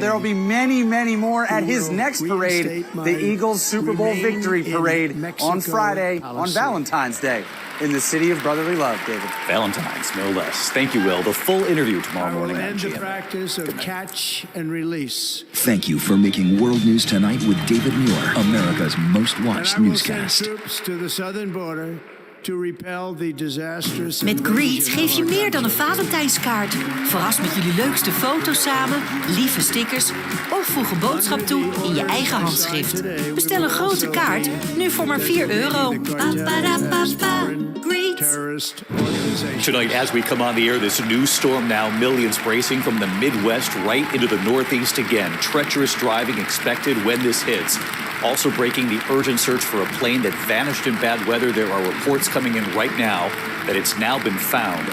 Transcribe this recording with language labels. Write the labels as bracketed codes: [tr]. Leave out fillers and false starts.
[en] There will be many, many more at his next parade, the Eagles Super Bowl Victory Parade on Friday on Valentine's Day in the city of brotherly love, David. Valentine's, no less. Thank you, Will. The full interview tomorrow morning on End the GM. practice of catch and release. Thank you for making World News Tonight with David Muir, America's most watched newscast. Troops to the southern border to repel the disastrous. [nl] Met Greet geef je meer dan een Valentijnskaart. Verras met jullie leukste foto's samen, lieve stickers of voeg een boodschap toe in je eigen handschrift. Bestel een grote kaart, nu voor maar €4. [en] Terrorist organization. Tonight, as we come on the air, this new storm now, millions bracing from the Midwest right into the Northeast again. Treacherous driving expected when this hits. Also breaking the urgent search for a plane that vanished in bad weather. There are reports coming in right now that it's now been found.